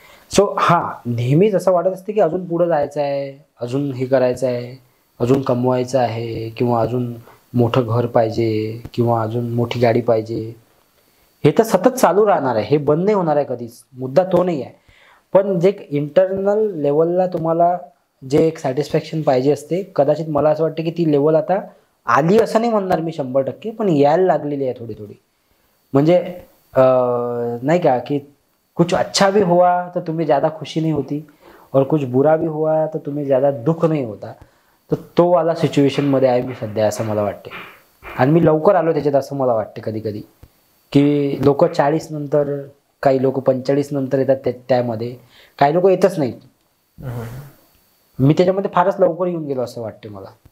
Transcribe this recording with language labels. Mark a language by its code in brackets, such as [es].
[mr] So हां, नेहमीच असं वाटत असते की अजून पुढं जायचं आहे, अजून हे करायचं आहे, अजून कमवायचं आहे, किंवा अजून मोठं घर पाहिजे, किंवा अजून मोठी गाडी पाहिजे. हे तर सतत चालू राहणार आहे, हे बंद नाही होणार आहे कधीच, मुद्दा तो नाही आहे. पण जे इंटरनल लेवलला तुम्हाला जे एक सॅटिस्फॅक्शन पाहिजे असते, कदाचित मला असं वाटतं की ती लेवल आता आली असं नाही म्हणणार मी 100%, पण यायला लागलेली आहे थोडी थोडी. [hi] म्हणजे नहीं का कि कुछ अच्छा भी हुआ तो तुम्हें ज़्यादा खुशी नहीं होती, और कुछ बुरा भी हुआ तो तुम्हें ज़्यादा दुःख नहीं होता. [mr] तो वाला सिच्युएशनमध्ये आहे मी सध्या, असं मला वाटते. आणि मी लवकर आलो त्याच्यात, असं मला वाटते कधी कधी की लोक 40 नंतर, काही लोक 45 नंतर येतात त्यामध्ये, काही लोक येतच नाहीत. मी त्याच्यामध्ये फारच लवकर येऊन गेलो असं वाटते मला.